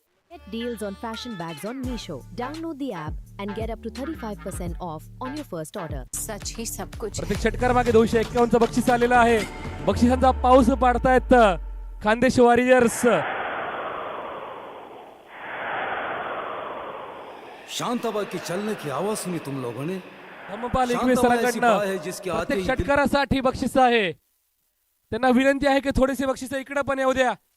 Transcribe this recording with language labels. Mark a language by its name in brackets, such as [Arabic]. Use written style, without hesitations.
[English] Get deals on fashion bags on Meesho. Download the app and get up to 35% off on your first order. [Hindi] सच ही सब कुछ. [Marathi] प्रत्येक षटकारामागे 251 चं बक्षीस आलेलं आहे. बक्षिसांचा पाऊस पाडतायत खानदेश वॉरियर्स. [Hindi] शांताबाई के चलने की आवाज सुनी तुम लोगों ने. [Marathi] धम्मपाल एकवे सरांकडनं प्रत्येक षटकारासाठी बक्षीस आहे. त्यांना विनंती आहे की थोडेसे बक्षीस इकडे पण येऊ द्या.